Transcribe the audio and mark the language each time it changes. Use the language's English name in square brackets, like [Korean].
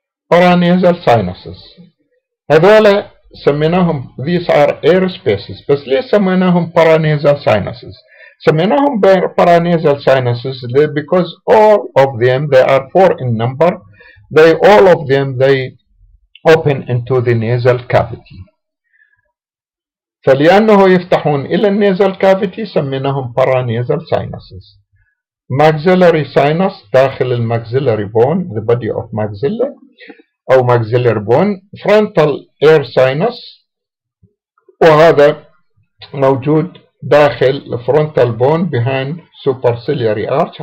[English] Paranasal sinuses [Arabic] هذولا سميناهم [English] these are air spaces، [Arabic] بس ليه سميناهم [English] paranasal sinuses؟ سميناهم paranasal sinuses because all of them they are 4 in number. All of them open into the nasal cavity. [Arabic] فلأنه يفتحون إلى النيزل كافيتي سميناهم paranasal sinuses. [English] maxillary sinus [Arabic] داخل الماكسيلاري [English] bone the body of maxilla أو maxillary bone. frontal air sinus [Arabic] وهذا موجود داخل [English] frontal bone behind superciliary arch.